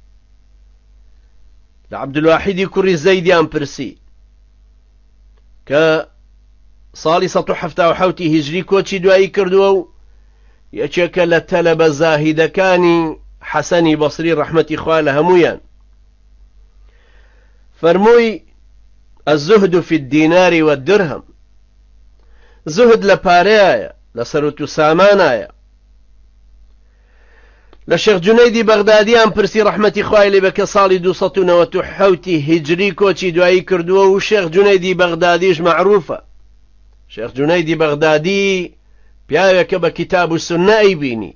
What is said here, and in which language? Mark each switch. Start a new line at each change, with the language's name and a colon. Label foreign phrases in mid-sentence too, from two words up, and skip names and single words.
Central Kurdish: لە عەبدولواحیدی کوڕی زەیدیان پرسی کە ساڵی 177 هیجری کۆچی دوایی کردووە و یەکێکە لە تەلەبە زاهیدەکانی حەسەنی بەسری ڕەحمەتی خوا لە هەمویان. فەرمووی
Arabic: الزهد في الدینار والدرهم،
Central Kurdish: زهد لە پارەیە، لە سەرۆت و سامانایە. لە شێخ جونەیدی بەغدادیان پرسی ڕەحمەتی خوای لێ بێ کە ساڵی 297 هیجری کۆچی دوایی کردووە و شێخ جونەیدی بەغدادیش مەعروفە. شێخ جونەیدی بەغدادی پیاوێکە بە کتاب و سوننە ئەیبینی.